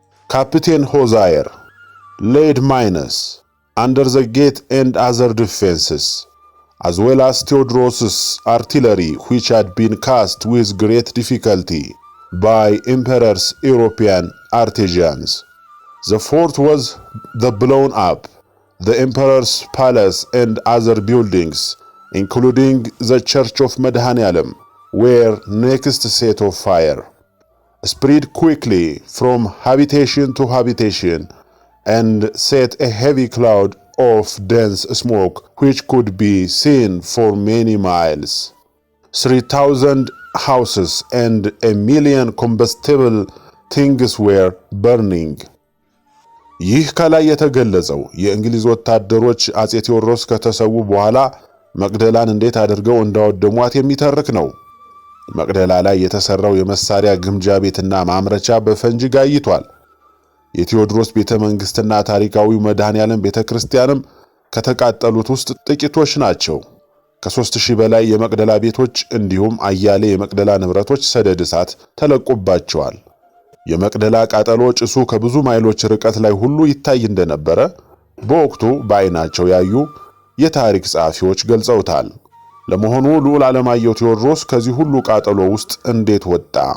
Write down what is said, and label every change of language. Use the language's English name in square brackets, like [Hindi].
[English] ካፒቴን ሆዛየር laid mines under the gate and other defenses, as well as Theodoros's artillery, which had been cast with great difficulty by Emperor's European artisans. The fort was blown up. The Emperor's palace and other buildings, including the Church of Madhanialam, were next set of fire. Spread quickly from habitation to habitation, and set a heavy cloud of dense smoke which could be seen for many miles. 3,000 houses and 1,000,000 combustible things were burning. [Amharic] ይህ ከላይ የተገለጸው የእንግሊዝ ወታደሮች አጼ ቴዎድሮስ ከተሰዉ በኋላ መቅደላን እንዴት አድርገው እንዳወደሟት የሚተርክ ነው። መቅደላ ላይ የተሰራው የመሳሪያ ግምጃ ቤትና ማምረቻ በፈንጂ ጋይቷል። የቴዎድሮስ ቤተ መንግስትና ታሪካዊው መድኃኔዓለም ቤተክርስቲያንም ከተቃጠሉት ውስጥ ጥቂቶች ናቸው። ከ3000 በላይ የመቅደላ ቤቶች እንዲሁም አያሌ የመቅደላ ንብረቶች ሰደድ እሳት ተለቆባቸዋል። የመቅደላ ቃጠሎ ጭሱ ከብዙ ማይሎች ርቀት ላይ ሁሉ ይታይ እንደነበረ በወቅቱ በዓይናቸው ያዩ የታሪክ ጸሐፊዎች ገልጸውታል። ለመሆኑ ልዑል ዓለማየሁ ቴዎድሮስ ከዚህ ሁሉ ቃጠሎ ውስጥ እንዴት ወጣ?